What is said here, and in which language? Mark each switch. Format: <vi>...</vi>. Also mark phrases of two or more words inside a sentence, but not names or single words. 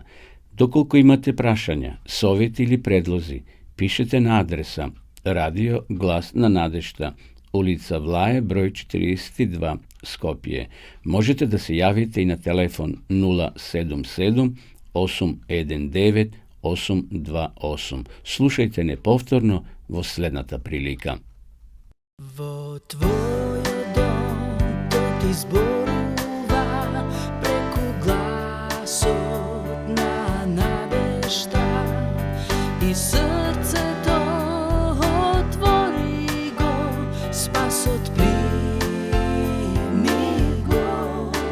<mk>Доколку имате прашања, совети или предлози, пишете на адреса Radio Glasna Nadešta, ulica Vlaje, broj 42, Skopje. Možete da se javite i na telefon 077 819 828. Slušajte nepovtorno vo slednata prilika. Во твојот дом тој ти зборува преку гласот на надежда и срцето отвори го, спасот прими го.</mk>